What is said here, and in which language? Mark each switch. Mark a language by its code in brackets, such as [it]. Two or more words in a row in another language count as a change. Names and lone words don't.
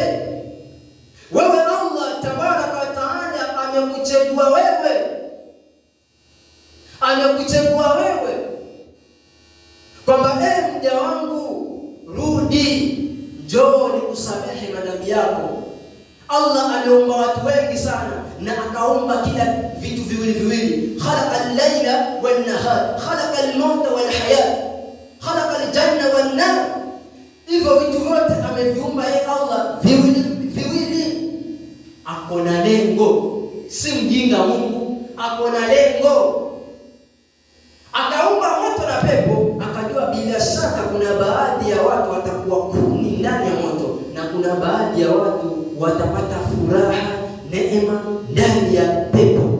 [sw] Wewe [ar] الله تبارك وتعالى [sw] amekuchagua wewe kwamba mja wangu, rudi, njoo nikusamehe madhambi yako. Allah aliumba watu wengi sana na akaumba kila vitu viwili. [ar] خلق الليل والنهار، خلق الموت والحياة، خلق الجنة والنار. [sw] Hivyo vitu vyote ameviumba yeye Allah viwili. Akona lengo, si mjinga Mungu, akona lengo. Akaumba moto na pepo, akajua bila shaka kuna baadhi ya watu watakuwa kuni ndani ya moto na kuna baadhi ya watu watapata furaha, neema ndani ya pepo.